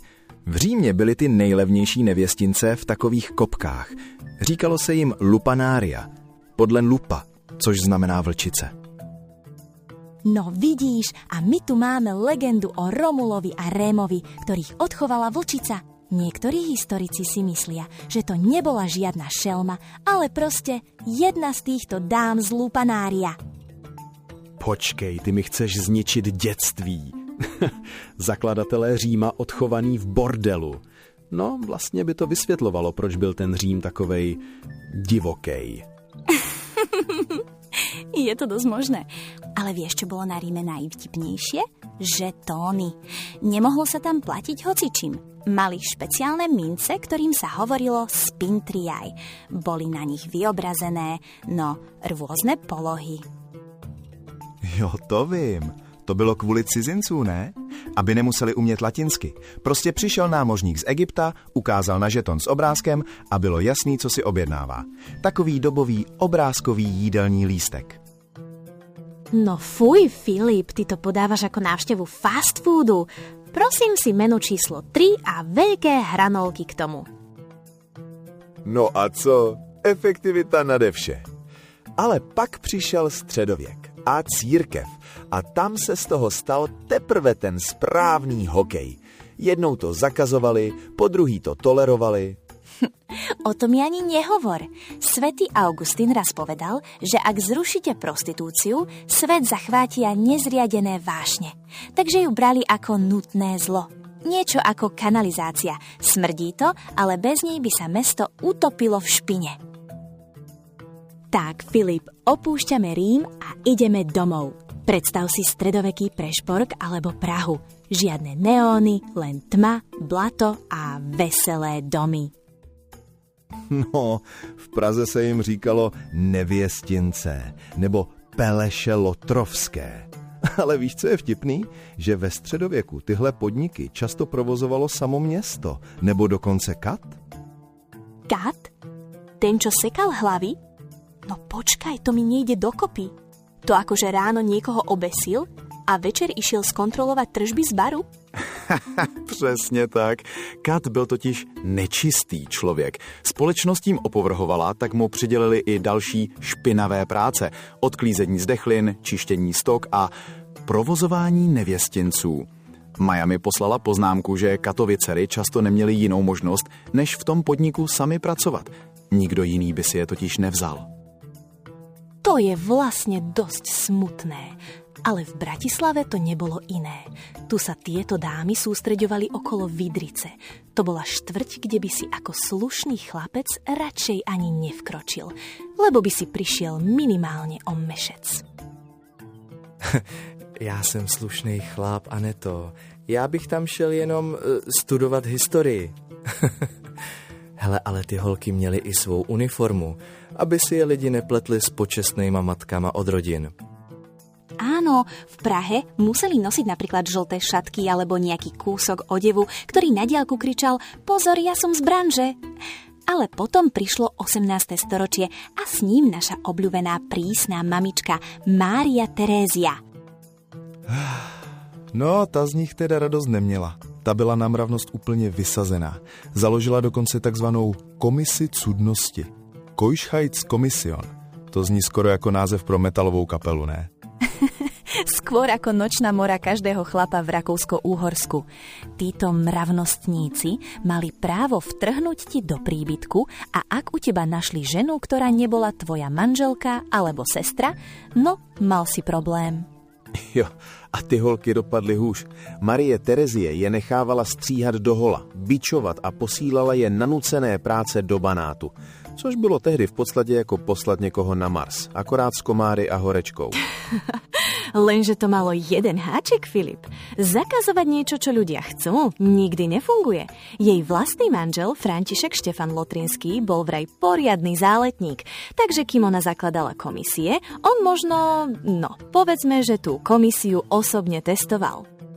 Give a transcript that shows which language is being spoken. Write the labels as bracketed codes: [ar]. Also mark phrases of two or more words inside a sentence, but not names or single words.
[cs] V Římě byly ty nejlevnější nevěstince v takových kopkách. Říkalo se jim lupanária, podle lupa, což znamená vlčice. [sk] No vidíš, a my tu máme legendu o Romulovi a Rémovi, ktorých odchovala vlčica. Niektorí historici si myslia, že to nebola žiadna šelma, ale proste jedna z týchto dám z lupanária. [cs] Počkej, ty mi chceš zničit dětství. Zakladatelé Říma odchovaný v bordelu. No, vlastně by to vysvětlovalo, proč byl ten Řím takovej divokej. [sk] Je to dosť možné. Ale vieš, čo bolo na Ríme najvtipnejšie? Žetóny. Nemohlo sa tam platiť hocičím. Mali špeciálne mince, ktorým sa hovorilo spintriaj. Boli na nich vyobrazené, rôzne polohy. [cs] Jo, to vím. To bylo kvůli cizinců, ne? Aby nemuseli umět latinsky. Prostě přišel námořník z Egypta, ukázal na žeton s obrázkem a bylo jasný, co si objednává. Takový dobový obrázkový jídelní lístek. [sk] No fuj, Filip, ty to podávaš ako návštevu fast foodu. Prosím si menu číslo 3 a veľké hranolky k tomu. [cs] No a co? Efektivita nade vše. Ale pak přišel středověk a církev a tam se z toho stal teprve ten správný hokej. Jednou to zakazovali, po druhý to tolerovali. [sk] O tom mi ani nehovor. Svätý Augustín raz povedal, že ak zrušíte prostitúciu, svet zachvátia nezriadené vášne. Takže ju brali ako nutné zlo. Niečo ako kanalizácia. Smrdí to, ale bez nej by sa mesto utopilo v špine. Tak, Filip, opúšťame Rím a ideme domov. Predstav si stredoveký Prešpork alebo Prahu. Žiadne neóny, len tma, blato a veselé domy. [cs] No, v Praze se jim říkalo nevěstince nebo peleše lotrovské. Ale víš, co je vtipný? Že ve středověku tyhle podniky často provozovalo samo město, nebo dokonce kat. [sk] Kat? Ten, čo sekal hlavy? No počkaj, to mi nejde dokopy. To akože ráno niekoho obesil a večer išiel skontrolovať tržby z baru? [cs] Přesně tak. Kat byl totiž nečistý člověk. Společnost tím opovrhovala, tak mu přidělili i další špinavé práce. Odklízení zdechlin, čištění stok a provozování nevěstinců. Maja mi poslala poznámku, že Katovy dcery často neměly jinou možnost, než v tom podniku sami pracovat. Nikdo jiný by si je totiž nevzal. [sk] To je vlastne dosť smutné. Ale v Bratislave to nebolo iné. Tu sa tieto dámy sústreďovali okolo Vydrice. To bola štvrť, kde by si ako slušný chlapec radšej ani nevkročil, lebo by si prišiel minimálne o mešec. [cs] Já jsem slušný chlap, Aneto. Já bych tam šel jenom studovat historii. Hele, ale ty holky měly i svou uniformu, aby si je lidi nepletli s počestnejma matkama od rodin. [sk] Áno, v Prahe museli nosiť napríklad žlté šatky alebo nejaký kúsok odevu, ktorý na diaľku kričal "Pozor, ja som z branže!" Ale potom prišlo 18. storočie a s ním naša obľúbená prísna mamička Mária Terézia. [cs] No, ta z nich teda radost neměla. Ta byla na mravnost úplně vysazená. Založila dokonce takzvanou komisi cudnosti. Keuschheitskommission. To zní skoro jako název pro metalovou kapelu, ne? [sk] Skôr ako nočná mora každého chlapa v Rakúsko-Úhorsku. Títo mravnostníci mali právo vtrhnúť ti do príbytku a ak u teba našli ženu, ktorá nebola tvoja manželka alebo sestra, no, mal si problém. [cs] Jo, a ty holky dopadly hůř. Marie Terezie je nechávala stříhat do hola, bičovat a posílala je na nucené práce do Banátu. Což bylo tehdy v podstatě jako poslat někoho na Mars, akorát s komáry a horečkou. [sk] Lenže to malo jeden háčik, Filip. Zakazovať niečo, čo ľudia chcú, nikdy nefunguje. Jej vlastný manžel, František Štefan Lotrinský, bol vraj poriadny záletník. Takže kým ona zakladala komisie, on možno, povedzme, že tú komisiu osobne testoval.